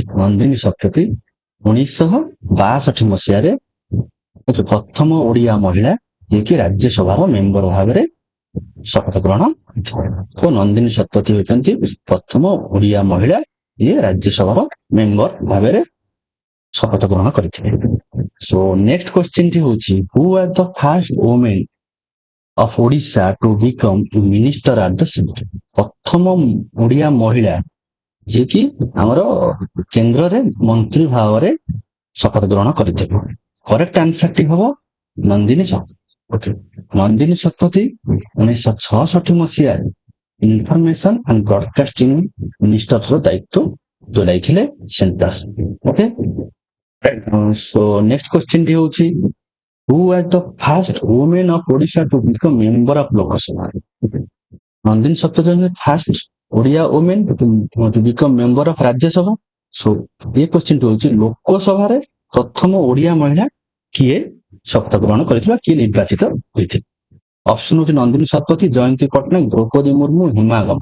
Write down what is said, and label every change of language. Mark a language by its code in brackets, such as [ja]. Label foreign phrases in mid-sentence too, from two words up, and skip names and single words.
[or] ନନ୍ଦିନୀ ଶତପଥୀ 1962 ମସିହାରେ ପ୍ରଥମ ଓଡିଆ ମହିଳା ଯିଏକି ରାଜ୍ୟସଭାର ମେମ୍ବର ଭାବରେ ଶପଥ ଗ୍ରହଣ କରିଥିଲେ। ନନ୍ଦିନୀ ଶତପଥୀ ହେଉଛନ୍ତି ପ୍ରଥମ ଓଡିଆ ମହିଳା ଯିଏ ରାଜ୍ୟସଭାର ମେମ୍ବର ଭାବରେ ଶପଥ ଗ୍ରହଣ କରିଥିଲେ। [en] so next question [or] ଟି ହେଉଛି [en] who was the first woman of Odisha to become minister at the center? [or] ପ୍ରଥମ ଓଡିଆ ମହିଳା ଯିଏକି ଆମର କେନ୍ଦ୍ରରେ ମନ୍ତ୍ରୀ ଭାବରେ ଶପଥ ଗ୍ରହଣ କରିଥିଲେ। [en] correct answer [or] ଟି ହବ ନନ୍ଦିନୀ ଶତପଥୀ। ନନ୍ଦିନୀ ଶତପଥୀ 1966 ମସିହାରେ [en] information and broadcasting [or] ମିନିଷ୍ଟରର ଦାୟିତ୍ୱ ତୁଲାଇଥିଲେ ସେଣ୍ଟର। [en] okay, so next question [or] ଟି ହେଉଛି [en] who was the first woman of Odisha to become member of ଲୋକସଭା? Nandini Satpathy first Odia woman to become member of Rajya Sabha. [or] ସୋ ଏ କ୍ୱେଶ୍ଚିନ୍ ଟି ହେଉଛି ଲୋକସଭାରେ ପ୍ରଥମ ଓଡିଆ ମହିଳା କିଏ ଶପଥ ଗ୍ରହଣ କରିଥିବା, କିଏ ନିର୍ବାଚିତ ହୋଇଥିଲେ? ଅପସନ ହଉଛି ନନ୍ଦିନୀ ଶତପଥୀ, ଜୟନ୍ତୀ ପଟ୍ଟନାୟକ, ଦ୍ରୌପଦୀ ମୁର୍ମୁ, ହିମା ଗମା।